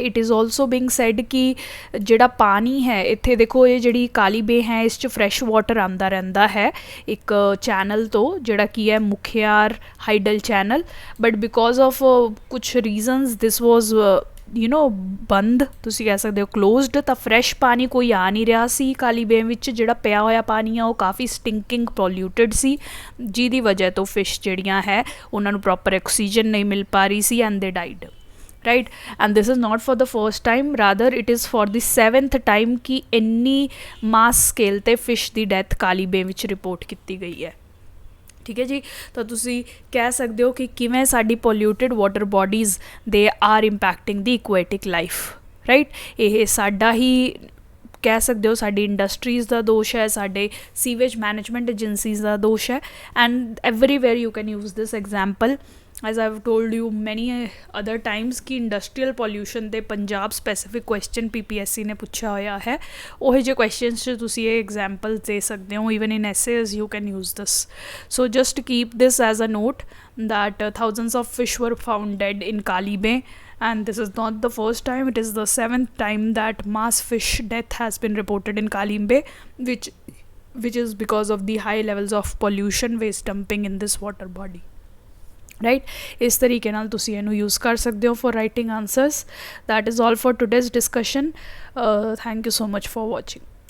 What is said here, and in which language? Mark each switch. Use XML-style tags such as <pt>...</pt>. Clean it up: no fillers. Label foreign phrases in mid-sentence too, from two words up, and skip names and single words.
<en>It is also being said</en> <pa>ਕਿ ਜਿਹੜਾ ਪਾਣੀ ਹੈ ਇੱਥੇ ਦੇਖੋ, ਇਹ ਜਿਹੜੀ ਕਾਲੀ ਬੇ ਹੈ ਇਸ 'ਚ</pa> <en>fresh water</en> <pa>ਆਉਂਦਾ ਰਹਿੰਦਾ ਹੈ ਇੱਕ ਚੈਨਲ ਤੋਂ, ਜਿਹੜਾ ਕੀ ਹੈ ਮੁਖਿਆਰ</pa> <en>hydel channel, but because of</en> <pa>ਕੁਛ</pa> <en>reasons this was</en> <pa>ਬੰਦ, ਤੁਸੀਂ ਕਹਿ ਸਕਦੇ ਹੋ ਕਲੋਜ਼ਡ। ਤਾਂ ਫਰੈਸ਼ ਪਾਣੀ ਕੋਈ ਆ ਨਹੀਂ ਰਿਹਾ ਸੀ ਕਾਲੀ ਬੇ ਵਿੱਚ, ਜਿਹੜਾ ਪਿਆ ਹੋਇਆ ਪਾਣੀ ਆ ਉਹ ਕਾਫੀ</pa> <en>stinking polluted</en> <pa>ਸੀ, ਜਿਹਦੀ ਵਜ੍ਹਾ ਤੋਂ ਫਿਸ਼ ਜਿਹੜੀਆਂ ਹੈ ਉਹਨਾਂ ਨੂੰ</pa> <en>proper oxygen</en> <pa>ਨਹੀਂ ਮਿਲ ਪਾ ਰਹੀ ਸੀ</pa> <en>and they died. Right. And this is not for the first time, Rather it is for the 7th time</en> <pa>ਕਿ ਇੰਨੀ</pa> <en>mass scale</en> <pa>'ਤੇ ਫਿਸ਼ ਦੀ ਡੈਥ ਕਾਲੀ ਬੇ ਵਿੱਚ ਰਿਪੋਰਟ ਕੀਤੀ ਗਈ ਹੈ। ਠੀਕ ਹੈ ਜੀ। ਤਾਂ ਤੁਸੀਂ ਕਹਿ ਸਕਦੇ ਹੋ ਕਿ ਕਿਵੇਂ ਸਾਡੀ</pa> <en>polluted water bodies they are impacting the aquatic life.</en> <pa>ਰਾਈਟ। ਇਹ ਸਾਡਾ ਹੀ ਕਹਿ ਸਕਦੇ ਹੋ, ਸਾਡੀ ਇੰਡਸਟਰੀਜ਼ ਦਾ ਦੋਸ਼ ਹੈ, ਸਾਡੇ</pa> <en>sewage management agencies</en> <pa>ਦਾ ਦੋਸ਼ ਹੈ,</pa> <en>and everywhere you can use this example as I've told you many other times</en> <pa>ਕਿ</pa> <en>industrial pollution</en> <pa>ਦੇ</pa> <en>Punjab specific question</en> <pa>PPSC ਨੇ ਪੁੱਛਿਆ ਹੋਇਆ ਹੈ। ਉਹੋ ਜਿਹੇ ਕੁਐਸਚਨਸ 'ਚ ਤੁਸੀਂ ਇਹ ਐਗਜ਼ਾਮਪਲਸ ਦੇ ਸਕਦੇ ਹੋ,</pa> <en>even in essays you can use this. So just keep this as a note that thousands of fish were found dead in Kali Bay, and this is not the first time, it is the 7th time that mass fish death has been reported in Kali Bay, which is because of the high levels of pollution, waste dumping in this water body. ਰਾਈਟ।</en> <pa>ਇਸ ਤਰੀਕੇ ਨਾਲ ਤੁਸੀਂ ਇਹਨੂੰ ਯੂਜ਼ ਕਰ ਸਕਦੇ ਹੋ</pa> <en>for writing answers. That is all for today's discussion. Thank you so much for watching.</en>